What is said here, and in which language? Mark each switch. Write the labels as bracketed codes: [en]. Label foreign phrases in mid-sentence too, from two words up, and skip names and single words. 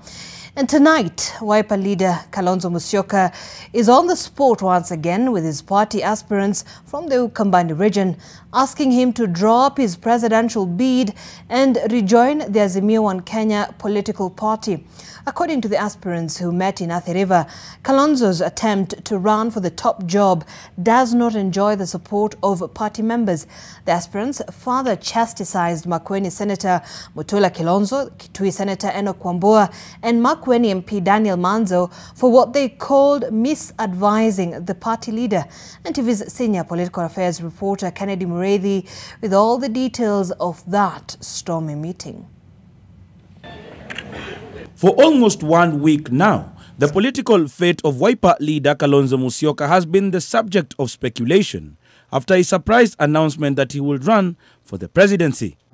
[en] And tonight, Wiper leader Kalonzo Musyoka is on the spot once again with his party aspirants from the Ukambani region, asking him to drop his presidential bid and rejoin the Azimio One Kenya political party. According to the aspirants who met in Athi River, Kalonzo's attempt to run for the top job does not enjoy the support of party members. The aspirants further chastised Makueni Senator Mutula Kalonzo, Kitui Senator Enoch Wambua, and Makueni MP Daniel Manzo for what they called misadvising the party leader. And TV's senior political affairs reporter Kennedy Mureithi with all the details of that stormy meeting. For almost 1 week now, the political fate of Wiper leader Kalonzo Musyoka has been the subject of speculation after a surprise announcement that he will run for the presidency.